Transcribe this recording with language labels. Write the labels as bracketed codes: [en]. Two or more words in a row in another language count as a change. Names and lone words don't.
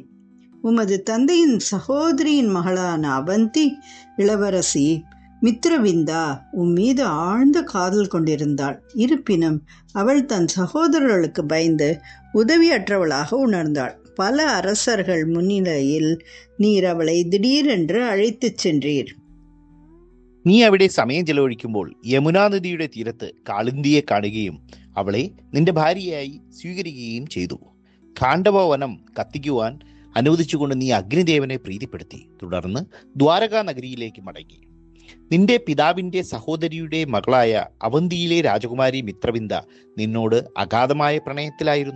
[ta] உமது தந்தையின் சகோதரியின் மகளான அவந்தி இளவரசி மித்ரவிந்தா மீது ஆழ்ந்த காதல் கொண்டிருந்தாள். இருப்பினும் அவள் தன் சகோதரர்களுக்கு பயந்து உதவியற்றவளாக உணர்ந்தாள். பல அரசர்கள் முன்னிலையில் நீர் அவளை திடீரென்று அழைத்துச் சென்றீர். [ml] നീ അവിടെ സമയം ചെലവഴിക്കുമ്പോൾ യമുനാ നദിയുടെ തീരത്ത് കാളിന്തിയെ കാണുകയും അവളെ നിന്റെ ഭാര്യയായി സ്വീകരിക്കുകയും ചെയ്തു. ഖാണ്ഡവ വനം കത്തിക്കുവാൻ അനുവദിച്ചുകൊണ്ട് നീ അഗ്നിദേവനെ പ്രീതിപ്പെടുത്തി. തുടർന്ന് ദ്വാരകാ നഗരിയിലേക്ക് മടങ്ങി. നിന്റെ പിതാവിന്റെ സഹോദരിയുടെ മകളായ അവന്തിയിലെ രാജകുമാരി മിത്രവിന്ദ നിന്നോട് അഗാധമായ പ്രണയത്തിലായിരുന്നു.